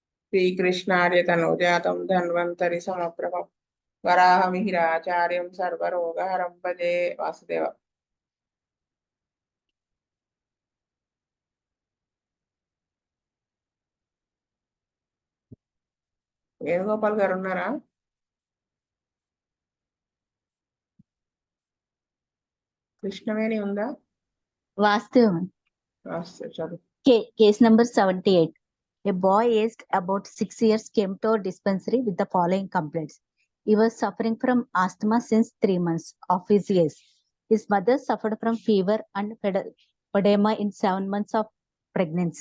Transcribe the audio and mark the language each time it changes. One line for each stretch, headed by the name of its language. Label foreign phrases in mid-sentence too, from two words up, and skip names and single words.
Sanskrit: श्रीकृष्णार्य तनूजातं धन्वन्तरि समप्रभं वराहमिहिराचार्यं सर्वरोगहरं भजे वासुदेव.
Telugu: వేణుగోపాల్ గారు ఉన్నారా? కృష్ణవేణి ఉందా? వాస్తవం.
English: Case number 78. A boy aged about 6 years came to our dispensary with the following complaints. He was suffering from asthma since 3 months of his age. His mother suffered from fever and edema in 7 months of pregnancy.